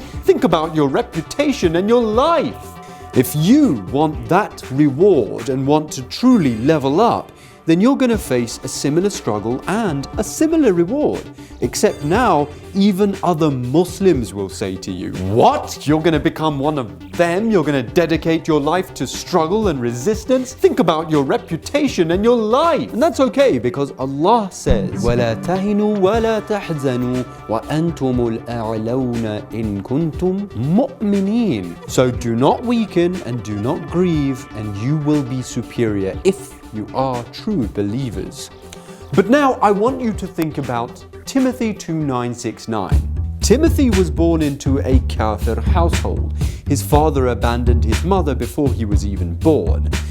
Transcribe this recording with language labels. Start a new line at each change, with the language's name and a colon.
English: Think about your reputation and your life. If you want that reward and want to truly level up, then you're going to face a similar struggle and a similar reward. Except now, even other Muslims will say to you, what? You're going to become one of them? You're going to dedicate your life to struggle and resistance? Think about your reputation and your life. And that's okay, because Allah says,
Arabic: وَلَا تَهِنُوا وَلَا تَحْزَنُوا وَأَنْتُمُ الْأَعْلَوْنَ إِن كُنْتُمْ مُؤْمِنِينَ.
English: So do not weaken and do not grieve, and you will be superior if you are true believers. But now I want you to think about Timothy 2:9-6-9. Timothy was born into a kafir household. His father abandoned his mother before he was even born.